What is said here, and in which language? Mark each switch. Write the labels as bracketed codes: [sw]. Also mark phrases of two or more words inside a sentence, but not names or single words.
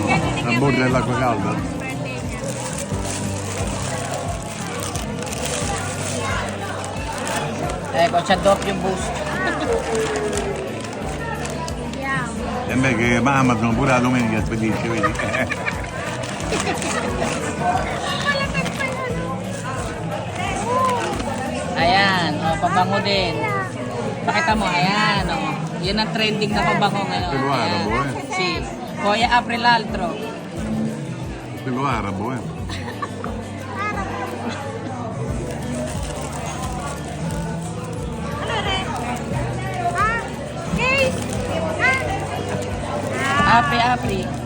[it] La borda dell'acqua calda? Ecco, c'è doppio boost. E beh che Amazon pure la domenica spedisce, vedi? [tl] Ayan, oh, pabango din. Pakita mo, ayan, oh. Yan ang trending na pabango ngayon. [it] Quello [tl] Ayan. [it] arabo, eh. Sì. Poi apri l'altro. Quello arabo, eh. [en] Ah, case. [it] Apri, apri.